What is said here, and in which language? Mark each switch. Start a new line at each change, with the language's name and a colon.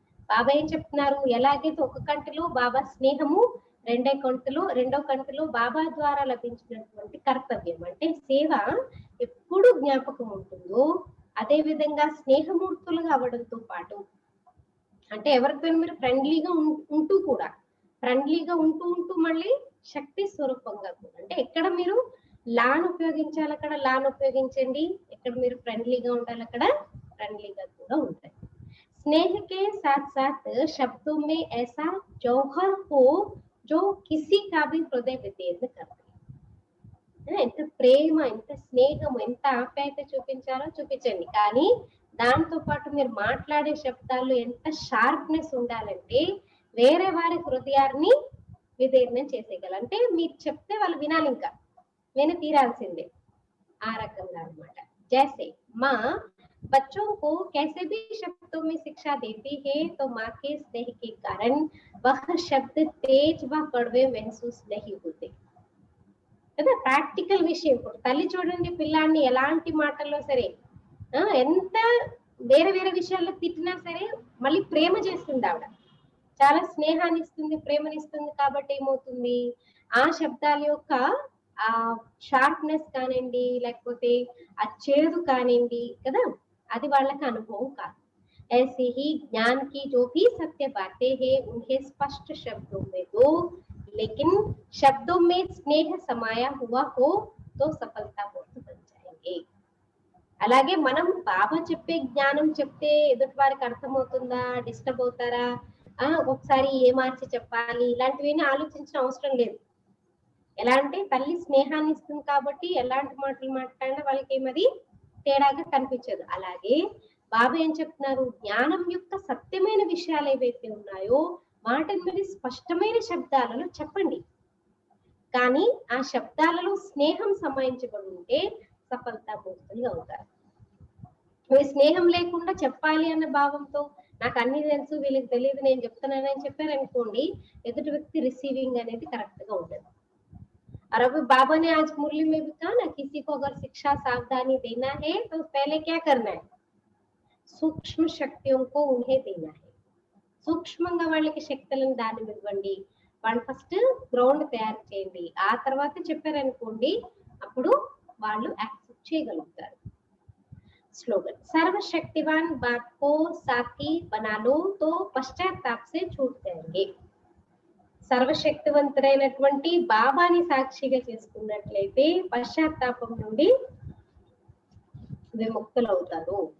Telugu: బాబా ఏం చెప్తున్నారు, ఎలాగైతే ఒక కంటిలో బాబా స్నేహము, రెండో కంటిలో బాబా ద్వారా లభించినటువంటి కర్తవ్యం అంటే సేవ ఎప్పుడు జ్ఞాపకం ఉంటుందో, అదే విధంగా స్నేహమూర్తులుగా అవడంతో పాటు అంటే ఎవరితో మీరు ఫ్రెండ్లీగా ఉంటూ మళ్ళీ శక్తి స్వరూపంగా కూడా, అంటే ఎక్కడ మీరు లాన్ ఉపయోగించాలి అక్కడ లాన్ ఉపయోగించండి, ఎక్కడ మీరు ఫ్రెండ్లీగా ఉండాలి అక్కడ ఫ్రెండ్లీగా కూడా ఉంటాయి.
Hindi: स्नेह के साथ साथ शब्दों में ऐसा जौहर हो जो किसी का भी हृदय विदीर्ण करते.
Telugu: ఎంత ప్రేమ, ఎంత స్నేహం, ఎంత ఆప్యాయత చూపించాలో చూపించండి, కానీ దాంతో పాటు మీరు మాట్లాడే శబ్దాల్లో ఎంత షార్ప్నెస్ ఉండాలంటే వేరే వారి హృదయాన్ని విదీర్ణం చేసేయగలరు. అంటే మీరు చెప్తే వాళ్ళు వినాలి, ఇంకా విని తీరాల్సిందే, ఆ రకంగా అన్నమాట.
Hindi: జైసే మా बच्चों को कैसे भी शब्दों में शिक्षा देती है तो माँ के स्नेह के कारण वह शब्द तेज व कड़वे महसूस नहीं होते
Telugu: కదా. ప్రాక్టికల్ విషయం, ఇప్పుడు తల్లి చూడండి పిల్లాన్ని ఎలాంటి మాటల్లో సరే ఎంత వేరే విషయాల్లో తిట్టినా సరే మళ్ళీ ప్రేమ చేస్తుంది ఆవిడ, చాలా స్నేహాన్ని ఇస్తుంది, ప్రేమనిస్తుంది. కాబట్టి ఏమవుతుంది, ఆ శబ్దాల యొక్క ఆ షార్ప్నెస్ కానివ్వండి లేకపోతే ఆ చేదు కానివ్వండి కదా, అది వాళ్ళకి అనుభవం కాదు.
Hindi: ऐसे ही ज्ञान की जो भी सत्य बातें हैं उन्हें स्पष्ट शब्दों में दो, लेकिन शब्दों में स्नेह समाया हुआ हो तो सफलता मूर्त बन जाएंगे.
Telugu: అలాగే మనం బాబా చెప్పే జ్ఞానం చెప్తే ఎదుటి వారికి అర్థమవుతుందా, డిస్టర్బ్ అవుతారా, ఒకసారి ఏ మార్చి చెప్పాలి, ఇలాంటివన్నీ ఆలోచించిన అవసరం లేదు. ఎలా అంటే తల్లి స్నేహాన్ని ఇస్తుంది కాబట్టి ఎలాంటి మాటలు మాట్లాడినా వాళ్ళకి ఏమది తేడాగా కనిపించదు. అలాగే బాబా ఏం చెప్తున్నారు, జ్ఞానం యొక్క సత్యమైన విషయాలు ఏవైతే ఉన్నాయో వాటిని మీరు స్పష్టమైన శబ్దాలలో చెప్పండి, కానీ ఆ శబ్దాలలో స్నేహం సమాయించబడి ఉంటే సఫలతా మూర్తులుగా అవుతారు. మీరు స్నేహం లేకుండా చెప్పాలి అన్న భావంతో నాకు అన్ని తెలుసు వీళ్ళకి తెలియదు నేను చెప్తున్నానని చెప్పారనుకోండి, ఎదుటి వ్యక్తి రిసీవింగ్ అనేది కరెక్ట్ గా ఉండదు.
Hindi: और अब बाबा ने आज मुरली में भी कहा ना, किसी को अगर शिक्षा सावधानी देना है तो पहले क्या करना है, सूक्ष्म शक्तियों को उन्हें देना है.
Telugu: సూక్ష్మంగా వాళ్ళకి శక్తులను దానం ఇవ్వండి, వాళ్ళు ఫస్ట్ గ్రౌండ్ తయారు చేయండి, ఆ తర్వాత చెప్పారనుకోండి అప్పుడు వాళ్ళు యాక్సెప్ట్ చేయగలుగుతారు.
Hindi: स्लोगन, सर्वशक्तिवान बाप को साथी बना लो तो पश्चाताप से छूट जाएंगे.
Telugu: సర్వశక్తివంతుడైనటువంటి బాబాని సాక్షిగా చేసుకున్నట్లయితే పశ్చాత్తాపం నుండి విముక్తులవుతారు.